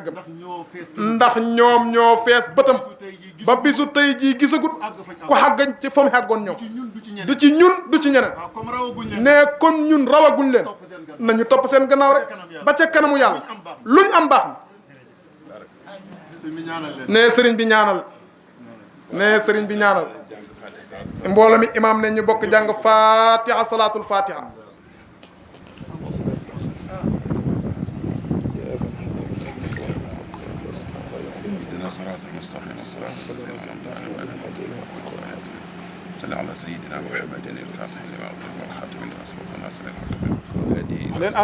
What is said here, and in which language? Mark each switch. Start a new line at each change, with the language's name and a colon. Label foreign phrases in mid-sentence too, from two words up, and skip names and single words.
Wolof: gëm ndax ñoom ñoo fees bëtam ba bisu tey jii gisagut ku xàggañ ci fa mu xàggoon ñoom du ci ñun du ci ñeneen ne kon ñun rawaguñ leen nañu topp seen gannaaw rek ba ca kanamu yàlla luñ am baax na ne sëriñ bi ñaanal ne sëriñ bi ñaanal mbooloo mi imaam ne ñu bokk jàng fatiha
Arabic: صلاة الفاتحة صراط المستقيم صراط الذين أنعمت عليهم صل على سيدنا محمد الفاتح لما أغلق والخاتم لما سبق ناصر الحق بالهدي